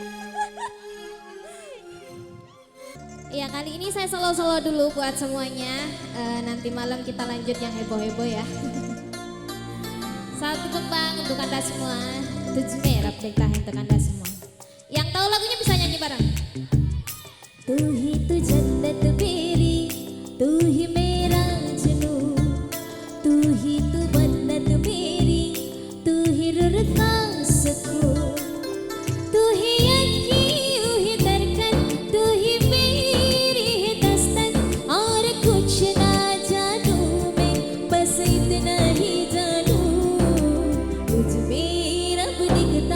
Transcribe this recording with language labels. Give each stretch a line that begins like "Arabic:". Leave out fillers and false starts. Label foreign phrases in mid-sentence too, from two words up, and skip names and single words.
Indonesian: ya kali ini saya solo-solo dulu buat semuanya. Nanti malam kita lanjut yang heboh-heboh ya. Satu kembang untuk anda semua. Tujuh merah cerita untuk anda semua. Yang tahu lagunya bisa nyanyi bareng.
Hindi: तू ही तो जन्नत मेरी तू ही मेरा जुनू तू ही तो मन्नत मेरी तू ही रुरता सुकून तू ही अक्की तू ही धड़कन तू ही मेरी है दस्तक और कुछ ना जानू मैं बस इतना ही जानू तुझ में रब दिखता